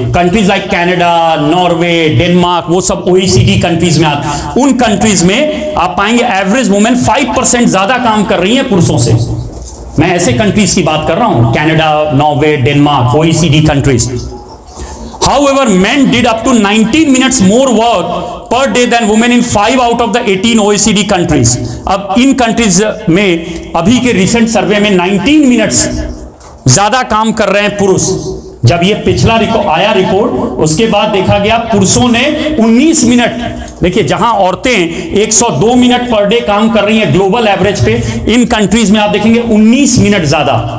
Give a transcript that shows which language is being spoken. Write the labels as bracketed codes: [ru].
[hi] Countries like Canada, Norway, Denmark, वो सब OECD countries में आते। उन कंट्रीज में आप पाएंगे एवरेज वुमेन 5% ज्यादा काम कर रही है पुरुषों से। मैं ऐसे कंट्रीज की बात कर रहा हूं, Canada, Norway, Denmark, OECD countries. [en] However, men did up to 19 minutes more work per day than women in 5 out of the 18 OECD countries. [hi] अब इन कंट्रीज में अभी के रिसेंट सर्वे में 19 मिनट्स ज्यादा काम कर रहे हैं पुरुष। जब ये पिछला आया रिपोर्ट, उसके बाद देखा गया पुरुषों ने 19 मिनट, देखिए जहां औरतें 102 मिनट पर डे काम कर रही हैं ग्लोबल एवरेज पे, इन कंट्रीज में आप देखेंगे 19 मिनट ज्यादा।